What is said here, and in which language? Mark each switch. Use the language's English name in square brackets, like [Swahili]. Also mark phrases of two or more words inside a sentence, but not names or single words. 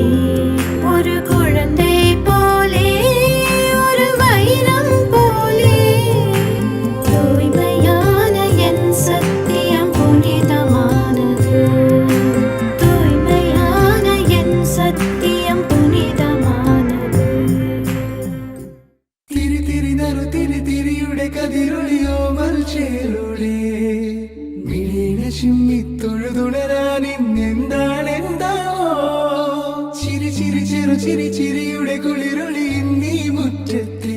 [Tamil] ஒரு குழந்தை போலே ஒரு வைரம் போலே தூய்மையான என் சத்தியம் புனிதமானது. தூய்மையான என் சத்தியம் புனிதமானது. [Malayalam] തിരി തിരി നറു തിരി തിരിയുടെ കതിരൊളിയോ മൽച്ചേലുടെ. മിഴിനെ ചിമ്മി തൊഴുതുണരാൻ ഇന്നെന്താണെന്താവോ. ചിരി ചിരി ചെറു ചിരി ചിരിയുടെ കുളിരൊളി നീ മുറ്റത്തെ.